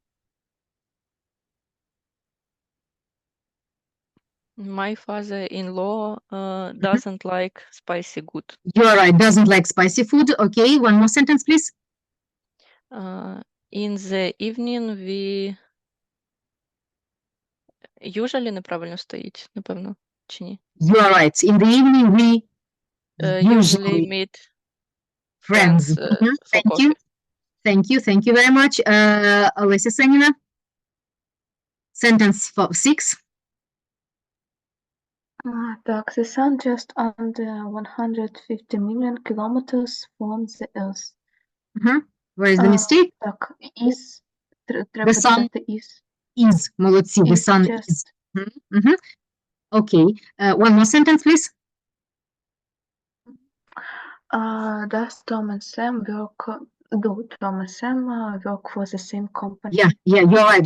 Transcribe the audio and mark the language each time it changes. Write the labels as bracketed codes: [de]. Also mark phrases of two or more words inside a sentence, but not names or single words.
[en] My father-in-law doesn't like spicy food. You're right, doesn't like spicy food. Okay, one more sentence, please. In the evening we usually [uk] неправильно стоїть, напевно, чи ні? [en] You're right. In the evening, we Usually meet friends. for Thank coffee. you. Thank you very much. Олеся Сеніна. Sentence 6. Так, the sun just under 150 million kilometers from the earth. Where is the mistake? [uk] Так, is. Треба [en] sun [uk] додати is. [en] Is. Молодці. The Is sun just. is. Okay. One more sentence, please. Does Tom and Sam work? Do Tom and Sam work for the same company? Yeah, you're right.